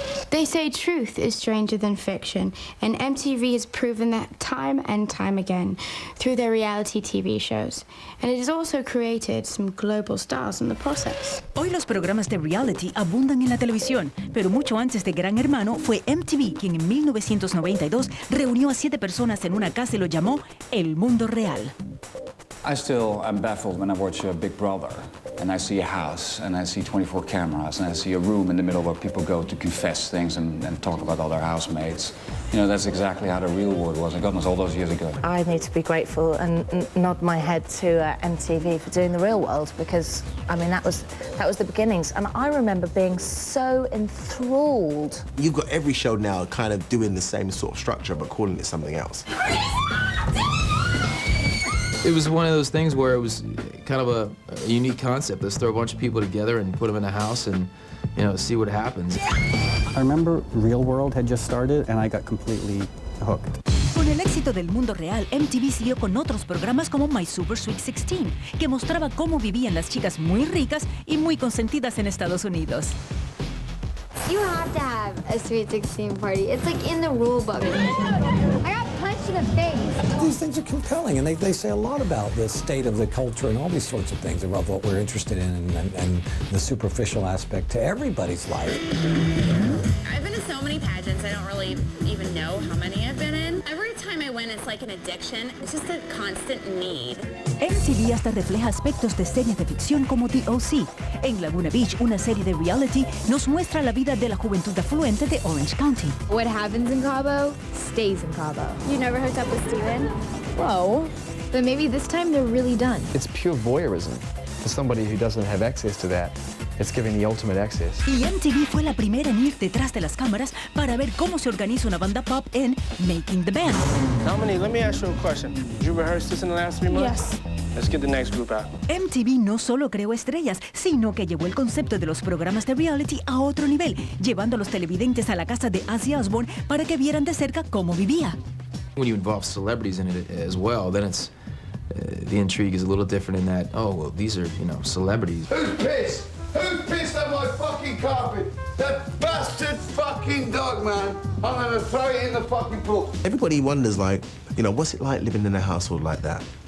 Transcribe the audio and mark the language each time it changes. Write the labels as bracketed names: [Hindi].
[English] They say truth is stranger than fiction, and MTV has proven that time and time again through their reality TV shows. And it has also created some global stars in the process. [Spanish] Hoy los programas de reality abundan en la televisión, pero mucho antes de Gran Hermano fue MTV quien en 1992 reunió a 7 personas en una casa y lo llamó El Mundo Real. [English] I still am baffled when I watch Big Brother and I see a house and I see 24 cameras and I see a room in the middle where people go to confess things and talk about all their housemates. You know, that's exactly how the real world was. And God knows all those years ago. I need to be grateful and nod my head to MTV for doing the real world because, I mean, that was the beginnings. And I remember being so enthralled. You've got every show now kind of doing the same sort of structure but calling it something else. It was one of those things where it was kind of a unique concept. Let's throw a bunch of people together and put them in a house and, you know, see what happens. I remember Real World had just started and I got completely hooked. [Spanish] Con el éxito del Mundo Real, MTV siguió con otros programas como My Super Sweet 16, que mostraba cómo vivían las chicas muy ricas y muy consentidas en Estados Unidos. [English] You have to have a Sweet 16 party. It's like in the rule book. I got punched in the face. These things are compelling, and they say a lot about the state of the culture and all these sorts of things about what we're interested in and the superficial aspect to everybody's life. I've been to so many pageants, I don't really even know how many I've been in. Every time I win, it's like an addiction. It's just a constant need. [Spanish] MTV hasta refleja aspectos de series de ficción como The O.C. En Laguna Beach, una serie de reality, nos muestra la vida de la juventud afluente de Orange County. [English] What happens in Cabo stays in Cabo. You never hooked up with Steven? Whoa. But maybe this time they're really done. It's pure voyeurism. For somebody who doesn't have access to that, it's giving the ultimate access. [Spanish] Y MTV fue la primera en ir detrás de las cámaras para ver cómo se organiza una banda pop en Making the Band. [English] Dominique, let me ask you a question. Did you rehearse this in the last 3 months? Yes. Let's get the next group out. [Spanish] MTV no solo creó estrellas, sino que llevó el concepto de los programas de reality a otro nivel, llevando a los televidentes a la casa de Ozzy Osbourne para que vieran de cerca cómo vivía. [English] When you involve celebrities in it as well, then it's the intrigue is a little different in that, oh, well, these are, you know, celebrities. Who's pissed? Who pissed on my fucking carpet? That bastard fucking dog, man. I'm gonna throw it in the fucking pool. Everybody wonders, like, you know, what's it like living in a household like that?